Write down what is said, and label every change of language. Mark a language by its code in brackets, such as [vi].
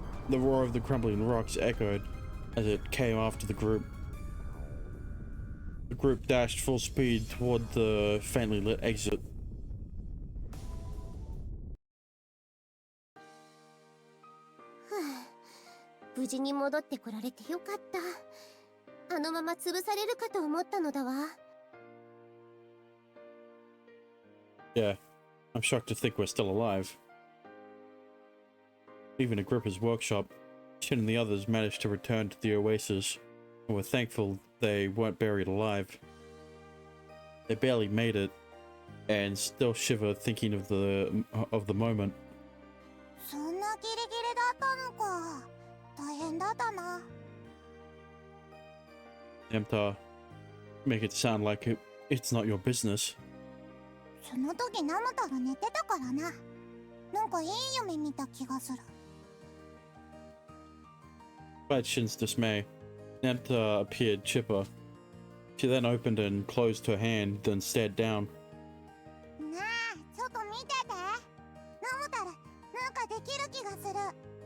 [en] The roar of the crumbling rocks echoed as it came after the group. The group dashed full speed toward the faintly lit exit. [ja] 無事に戻ってこられてよかった。あのまま潰されるかと思ったのだわ。 [en] Yeah, I'm shocked to think we're still alive. Even Agrippa's workshop, Shin and the others managed to return to the oasis, and were thankful they weren't buried alive. They barely made it, and still shiver thinking of the moment. [ja] そんなギリギリだったのか。大変だったな。 [en] Namtar, make it sound like it's not your business. [ja] その時ナムタル寝てたからな。なんかいい夢見た気がする。 [en] Despite Shin's dismay, Namtar appeared chipper. She then opened and closed her hand, then stared down. [ja] なあ、ちょっと見てて。ナムタル、なんかできる気がする。